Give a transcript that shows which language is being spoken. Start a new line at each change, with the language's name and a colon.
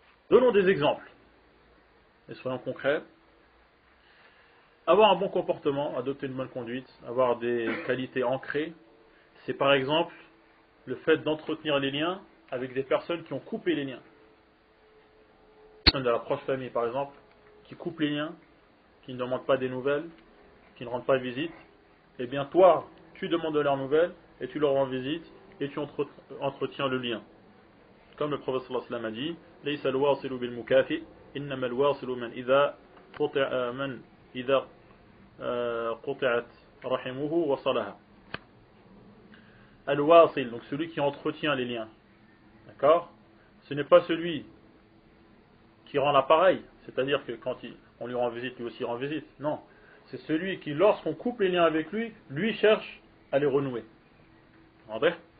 French: Donnons des exemples, et soyons concrets. Avoir un bon comportement, adopter une bonne conduite, avoir des qualités ancrées, c'est par exemple le fait d'entretenir les liens avec des personnes qui ont coupé les liens. De la proche famille par exemple, qui coupe les liens, qui ne demandent pas des nouvelles, qui ne rendent pas visite, eh bien toi, tu demandes de leurs nouvelles, et tu leur rends visite, et tu entretiens le lien. Comme le prophète sallallahu alayhi wa sallam a dit,
Arabic: لَيْسَ الْوَاصِلُ بِالْمُكَافِئِ إِنَّمَا الْوَاصِلُ مَنْ إِذَا قُطِعَتْ رَحِمُهُ وَصَلَهَا.
French: Al-Wasil, donc celui qui entretient les liens. D'accord? Ce n'est pas celui qui rend l'appareil, c'est-à-dire que quand on lui rend visite, lui aussi rend visite. Non, c'est celui qui, lorsqu'on coupe les liens avec lui, lui cherche à les renouer. André?